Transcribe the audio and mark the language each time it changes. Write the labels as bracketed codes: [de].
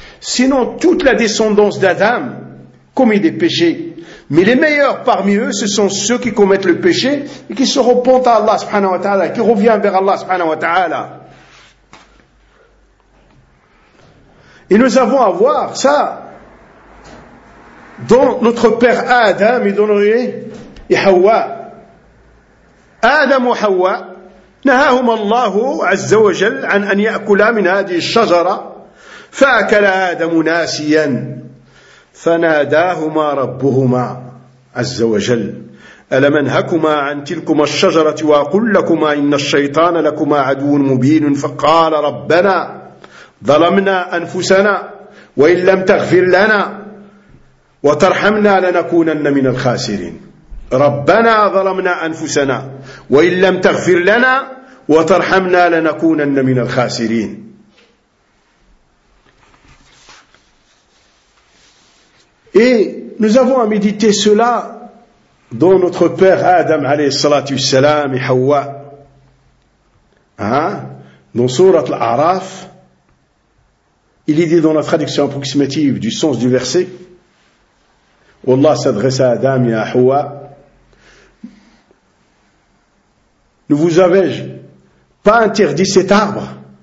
[fr] Sinon, toute la descendance d'Adam commet des péchés, mais les meilleurs parmi eux, ce sont ceux qui commettent le péché et qui se repentent à Allah subhanahu wa ta'ala, qui reviennent vers Allah subhanahu wa ta'ala. Et nous avons à voir ça dans notre père Adam et dans nos et Hawa. Adam ou Hawa, [ar] نهاهما الله عز وجل عن أن يأكلا من هذه الشجرة، فأكل آدم ناسيا، فناداهما ربهما عز وجل: ألم أنهكما عن تلكما الشجرة وأقل لكما إن الشيطان لكما عدو مبين؟ فقال: ربنا ظلمنا أنفسنا وإن لم تغفر لنا وترحمنا لنكونن من الخاسرين. ربنا ظلمنا أنفسنا وإن لم تغفر لنا وترحمنا لنكونن من الخاسرين. [fr] Et nous avons à méditer cela dans notre père Adam alayhi salatu wassalam et Hawa. Dans Sourate Al-A'raf, il est dit dans la traduction approximative du sens du verset, où Allah s'adresse à Adam et à Hawa: ne vous avais-je pas interdit cet arbre?